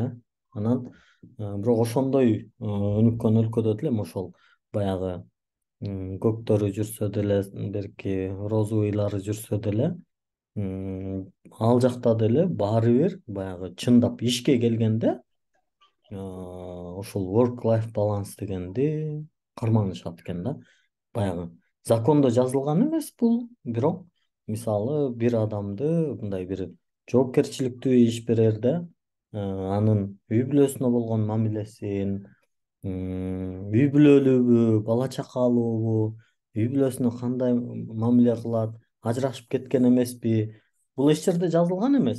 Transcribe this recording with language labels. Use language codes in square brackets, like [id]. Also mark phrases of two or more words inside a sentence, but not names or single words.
[ky] Анан бирок ошондой өнүккөн өлкөдө деле эми ошол баягы көктөрү жүрсө деле, берки розовыйлары жүрсө деле, ал жакта деле баары бир баягы чындап ишке келгенде ошол [en] work life balance [ky] дегенди карманышат экен да. Баягы закондо жазылган эмес бул, бирок мисалы бир адамды мындай бир жоопкерчиликтүү иш берерде анын үй бүлөсүнө болгон мамилесин, үй бүлөлүүбү, бала чакалуубу, үй бүлөсүнө кандай мамиле кылат, ажырашып кеткен эмеспи, бул эч жерде жазылган эмес.